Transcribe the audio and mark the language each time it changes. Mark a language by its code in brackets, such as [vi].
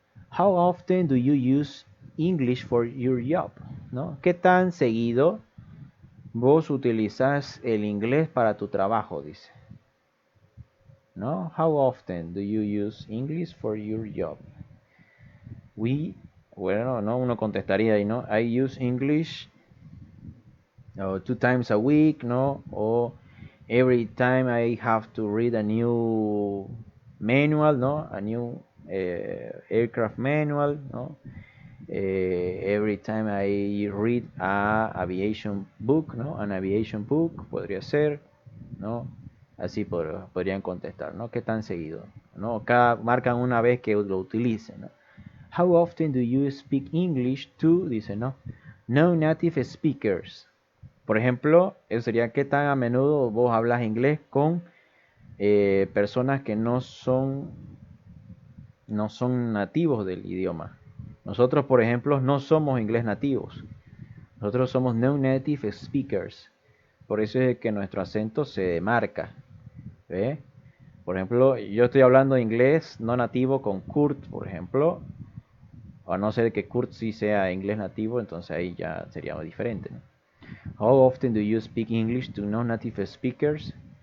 [en] How often do you use English for your job? [es] ¿No? ¿Qué tan seguido vos utilizás el inglés para tu trabajo? Dice. ¿No? [en] How often do you use English for your job? [es] Bueno, no, uno contestaría ahí, ¿no? [en] I use English 2 times a week, [es] ¿no? O [en] every time I have to read a new manual, [es] ¿no? [en] A new aircraft manual, [es] ¿no? [en] Every time I read a aviation book, [es] ¿no? [en] An aviation book, [es] podría ser, ¿no? Así podrían contestar, ¿no? ¿Qué tan seguido? ¿No? Marcan una vez que lo utilicen, ¿no? [en] How often do you speak English to, [es] dice, ¿no? [en] No native speakers. [es] Por ejemplo, eso sería qué tan a menudo vos hablas inglés con personas que no son nativos del idioma. Nosotros, por ejemplo, no somos inglés nativos. Nosotros somos [en] no native speakers. [es] Por eso es que nuestro acento se marca. ¿Ve? Por ejemplo, yo estoy hablando inglés no nativo con Kurt, por ejemplo. A no ser que Kurt sí sea inglés nativo, entonces ahí ya sería diferente, ¿no? [en] How often do you speak English to non-native speakers?